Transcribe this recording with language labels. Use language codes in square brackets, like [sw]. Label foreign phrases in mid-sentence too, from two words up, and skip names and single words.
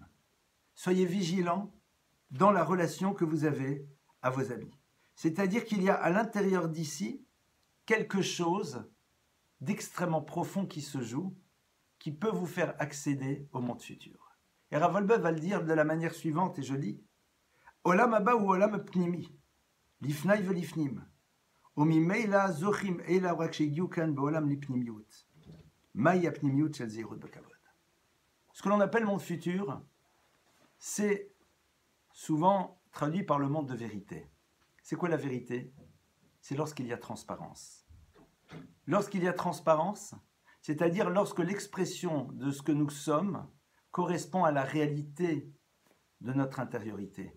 [fr] Soyez vigilants dans la relation que vous avez à vos amis. C'est-à-dire qu'il y a à l'intérieur d'ici quelque chose d'extrêmement profond qui se joue, qui peut vous faire accéder au monde futur. Et Rav Wolbe va le dire de la manière suivante, et je lis [he] עולם הבא או עולם פנימי, לפני ולפנים, וממילא זוכים אליה רק שהגיעו כאן בעולם לפנימיות, מהי הפנימיות של זהירות בכבוד. [fr] Ce que l'on appelle monde futur, c'est souvent traduit par le monde de vérité. C'est quoi la vérité ? C'est lorsqu'il y a transparence. Lorsqu'il y a transparence, c'est-à-dire lorsque l'expression de ce que nous sommes correspond à la réalité de notre intériorité.